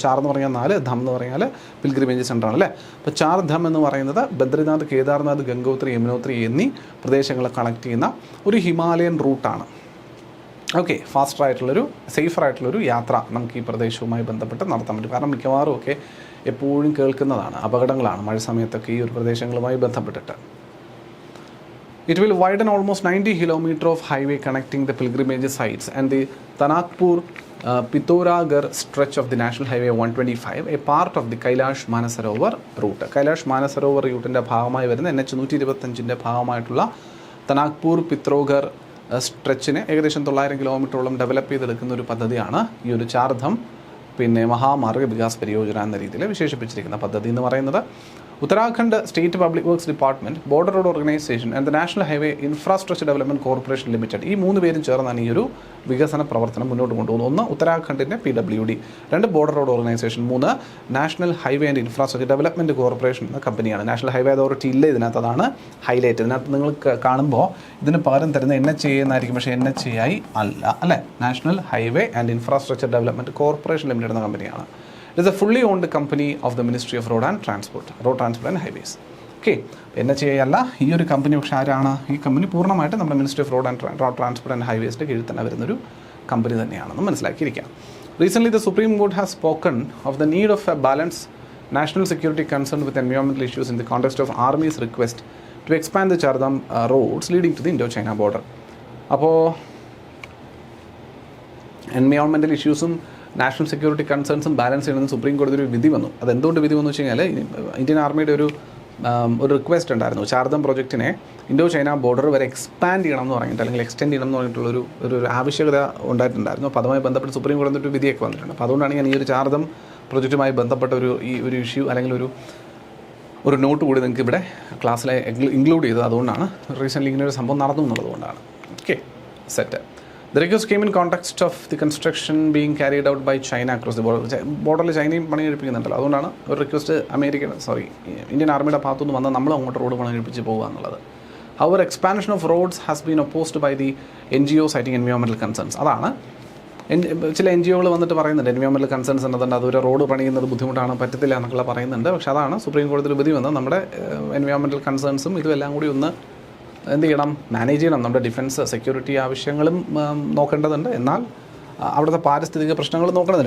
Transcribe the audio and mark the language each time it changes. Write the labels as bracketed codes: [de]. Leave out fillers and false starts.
[ml] ചാർ എന്ന് പറഞ്ഞാൽ 4, ധം എന്ന് പറഞ്ഞാൽ പിൽഗ്രിമേജ് സെൻ്ററാണ് അല്ലേ. അപ്പോൾ ചാർധാം എന്ന് പറയുന്നത് ബദ്രിനാഥ്, കേദാർനാഥ്, ഗംഗോത്രി, യമുനോത്രി എന്നീ പ്രദേശങ്ങളെ കണക്ട് ചെയ്യുന്ന ഒരു ഹിമാലയൻ റൂട്ടാണ്. ഓക്കെ, ഫാസ്റ്ററായിട്ടുള്ളൊരു സേഫറായിട്ടുള്ളൊരു യാത്ര നമുക്ക് ഈ പ്രദേശവുമായി ബന്ധപ്പെട്ട് നടത്താൻ പറ്റും. കാരണം മിക്കവാറും ഒക്കെ എപ്പോഴും കേൾക്കുന്നതാണ് അപകടങ്ങളാണ് മഴ സമയത്തൊക്കെ ഈ ഒരു പ്രദേശങ്ങളുമായി ബന്ധപ്പെട്ടിട്ട്. [en] It will widen almost 90 kilometers of highway connecting the pilgrimage sites and the Tanakpur Pithoragarh stretch of the National Highway 125, a part of the Kailash Manasarovar route. [ml] Kailash Manasarovar route-ന്റെ ഭാഗമായി വരുന്ന NH125-ന്റെ ഭാഗമായിട്ടുള്ള തനാക്പൂർ പിത്രോഗർ സ്ട്രെച്ചിനെ ഏകദേശം 900 കിലോമീറ്ററോളം ഡെവലപ്പ് ചെയ്തെടുക്കുന്ന ഒരു പദ്ധതിയാണ് ഈ ഒരു ചാർധാം മഹാമാർഗ് വികാസ് പരിയോജന എന്ന രീതിയിൽ വിശേഷിപ്പിച്ചിരിക്കുന്ന പദ്ധതി എന്ന് പറയുന്നത്. Uttarakhand state public works department, border road organisation and the national highway infrastructure development corporation limited, ഈ 3 പേരും ചേർന്നാണ് ഈ ഒരു വികസന പ്രവർത്തനം മുന്നോട്ട് കൊണ്ടുപോകുന്നത്. 1 ഉത്തരാഖണ്ഡിൻ്റെ PWD, 2 border road organisation, 3 national highway and infrastructure development corporation എന്ന കമ്പനിയാണ്. നാഷണൽ ഹൈവേ അതോറിറ്റി ഇല്ല ഇതിനകത്ത്, അതാണ് ഹൈലൈറ്റ്. ഇതിനകത്ത് നിങ്ങൾ കാണുമ്പോൾ ഇതിന് പകരം തരുന്ന NHAI എന്നായിരിക്കും, പക്ഷേ NHAI അല്ല അല്ലേ. National highway and infrastructure development corporation limited എന്ന കമ്പനിയാണ്. [en] It is a fully owned company of the Ministry of Road Transport and Highways. [ml] Okay, NHAI അല്ല ഈ ഒരു കമ്പനി. പക്ഷേ ആരാണ് ഈ കമ്പനി? പൂർണ്ണമായിട്ട് നമ്മുടെ ministry off road transport and ഹൈവേസിൻ്റെ കീഴിൽ തന്നെ വരുന്നൊരു കമ്പനി തന്നെയാണെന്ന് മനസ്സിലാക്കിയിരിക്കാം. [en] Recently, the Supreme Court has spoken of the need of a balanced national security concern with environmental issues in the context of Army's request to expand the Chardham roads leading to the Indo-China border. [ml] അപ്പോൾ environmental ഇഷ്യൂസും national security കൺസേൺസും balance ചെയ്യണമെന്ന് supreme കോടതി ഒരു വിധി വന്നു. അതെന്തുകൊണ്ട് വിധി വന്നു വെച്ച് കഴിഞ്ഞാൽ ഇന്ത്യൻ ആർമിയുടെ ഒരു റിക്വസ്റ്റ് ഉണ്ടായിരുന്നു. ചാർധാം പ്രോജക്റ്റിനെ ഇൻഡോ ചൈന ബോർഡർ വരെ എക്സ്പാൻഡ് ചെയ്യണം എന്ന് പറഞ്ഞിട്ട്, അല്ലെങ്കിൽ എക്സ്റ്റെൻഡ് ചെയ്യണം എന്ന് പറഞ്ഞിട്ടുള്ളൊരു ആവശ്യകത ഉണ്ടായിട്ടുണ്ടായിരുന്നു. അപ്പോൾ അതുമായി ബന്ധപ്പെട്ട് സുപ്രീം കോടതി ഒരു വിധിയൊക്കെ വന്നിട്ടുണ്ട്. അപ്പോൾ അതുകൊണ്ടാണ് ഞാൻ ഈ ഒരു ചാർധാം പ്രോജക്റ്റുമായി ബന്ധപ്പെട്ട ഒരു ഇഷ്യൂ അല്ലെങ്കിൽ ഒരു ഒരു നോട്ട് കൂടി നിങ്ങൾക്ക് ഇവിടെ ക്ലാസ്സിലെ ഇൻക്ലൂഡ് ചെയ്തത് അതുകൊണ്ടാണ്. റീസെൻ്റ്ലി ഇങ്ങനെ ഒരു സംഭവം നടന്നു എന്നുള്ളതുകൊണ്ടാണ്. Okay, set. [en] The request came in context of the construction being carried out by China across the border. [ml] ബോർഡറിൽ ചൈനയും പണി കഴിപ്പിക്കുന്നുണ്ടല്ലോ, അതുകൊണ്ടാണ് ഒരു റിക്വസ്റ്റ് ഇന്ത്യൻ ആർമിയുടെ ഭാഗത്തുനിന്ന് വന്നാൽ നമ്മൾ അങ്ങോട്ട് റോഡ് പണി കഴിപ്പിച്ച് പോകുക എന്നുള്ളത്. [en] However, expansion of roads has been opposed by the NGO citing environmental concerns. [ml] അതാണ് ചില NGOകൾ വന്നിട്ട് പറയുന്നുണ്ട് എൻവയോൺമെൻറ്റൽ കൺസേൺസ് എന്നതുകൊണ്ട് അതൊരു റോഡ് പണിയുന്നത് ബുദ്ധിമുട്ടാണ്, പറ്റത്തില്ല എന്നൊക്കെ പറയുന്നുണ്ട്. പക്ഷേ അതാണ് സുപ്രീം കോടതിയിൽ വിധി വന്നത്. നമ്മുടെ എൻവയോൺമെൻറ്റൽ കൺസേൺസും ഇതുമെല്ലാം കൂടി ഒന്ന് എന്ത് ചെയ്യണം, മാനേജ് ചെയ്യണം. നമ്മുടെ ഡിഫൻസ് സെക്യൂരിറ്റി ആവശ്യങ്ങളും നോക്കേണ്ടതുണ്ട്, എന്നാൽ അവിടുത്തെ പാരിസ്ഥിതിക പ്രശ്നങ്ങൾ നോക്കേണ്ടത്.